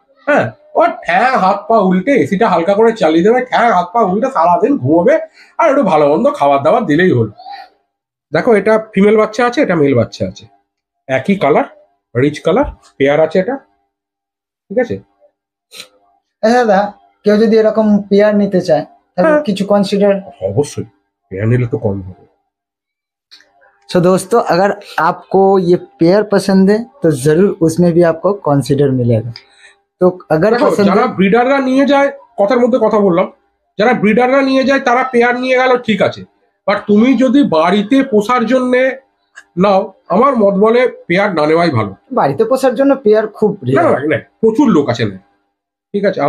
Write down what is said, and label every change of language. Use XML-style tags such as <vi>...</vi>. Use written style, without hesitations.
<bn>হ্যাঁ, ও ঠ্যাং হাত পা উল্টে, এসিটা হালকা করে চালিয়ে দেবে, ঠ্যাং হাত পা উল্টে সারাদিন ঘুমোবে, আর একটু ভালো মন্দ খাবার দাবার দিলেই হলো। দেখো, এটা ফিমেল বাচ্চা আছে, এটা মেল বাচ্চা আছে, একই কালার, রিচ কালার, পেয়ার আছে এটা, ঠিক আছে। দাদা, কেউ যদি এরকম পেয়ার নিতে চায় তাহলে কিছু কনসিডার?</bn> <hi>অবশ্যই, पेयर नीले तो कम होगा। सो दोस्तों, अगर आपको ये पेयर पसंद है तो जरूर उसमें भी आपको कंसीडर मिलेगा। तो अगर</hi> <bn>যারা ব্রিডাররা নিয়ে যায়, কথার মধ্যে কথা বললাম, যারা ব্রিডাররা নিয়ে যায় তারা পেয়ার নিয়ে গেল, ঠিক আছে, বাট তুমি যদি বাড়িতে পোষার জন্য নাও, আমার মত বলে পেয়ার না নেওয়াই ভালো। বাড়িতে পোষার জন্য পেয়ার খুব প্রচুর লোক আছে না, ঠিক আছে।</bn>